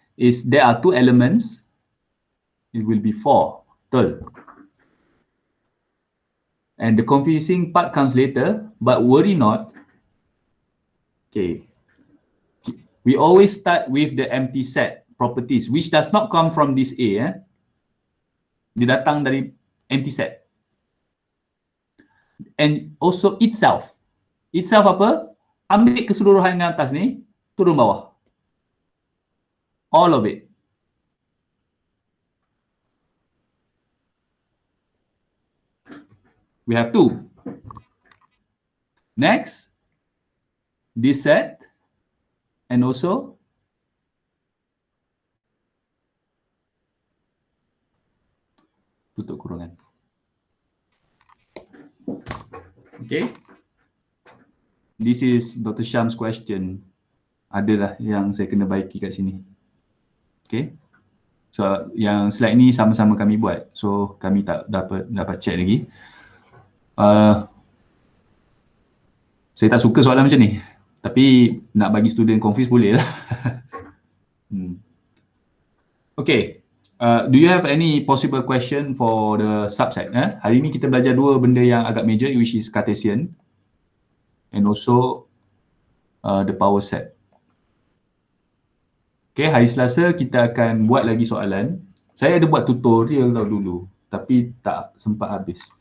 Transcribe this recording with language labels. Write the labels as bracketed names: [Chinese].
[English] Is there are 2 elements, it will be 4. [Malay] Betul. [English] And the confusing part comes later, but worry not. Okay. We always start with the empty set properties, which does not come from this A. [Malay] Dia datang dari empty set. [English] And also itself. Itself [Malay] apa? Ambil keseluruhan yang atas ni, turun bawah. [English] All of it. We have 2. Next, this set and also [Malay] tutup kurungan. [English] Okay. This is Dr. Syam's question. [Malay] Adalah yang saya kena baiki kat sini. Okay. So yang slide ni sama-sama kami buat. So kami tak dapat check lagi. Saya tak suka soalan macam ni. Tapi nak bagi student confuse boleh lah. Okay. [English] Do you have any possible question for the subset? [Malay] Hari ni kita belajar 2 benda yang agak major, [English] which is [Malay] Cartesian and also the power set. Okay, hari Selasa kita akan buat lagi soalan. Saya ada buat tutorial dulu, tapi tak sempat habis.